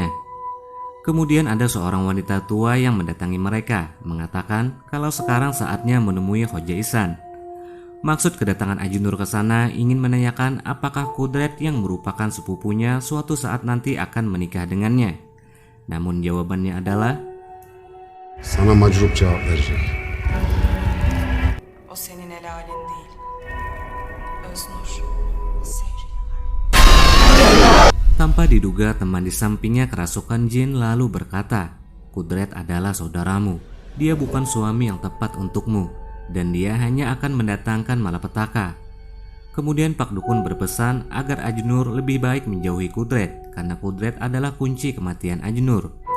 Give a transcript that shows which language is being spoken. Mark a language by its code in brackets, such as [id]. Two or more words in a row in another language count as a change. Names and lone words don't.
[id] Kemudian ada seorang wanita tua yang mendatangi mereka, mengatakan kalau sekarang saatnya menemui Hoja Ihsan. Maksud kedatangan Ajnur ke sana ingin menanyakan apakah Kudret yang merupakan sepupunya suatu saat nanti akan menikah dengannya. Namun jawabannya adalah, [tr] Sana macrup cevap verecek. O senin helalin değil. Öznur, Sevri. [id] tanpa diduga teman di sampingnya kerasukan jin lalu berkata, Kudret adalah saudaramu, dia bukan suami yang tepat untukmu, dan dia hanya akan mendatangkan malapetaka. Kemudian Pak Dukun berpesan agar Ajnur lebih baik menjauhi Kudret, karena Kudret adalah kunci kematian Ajnur.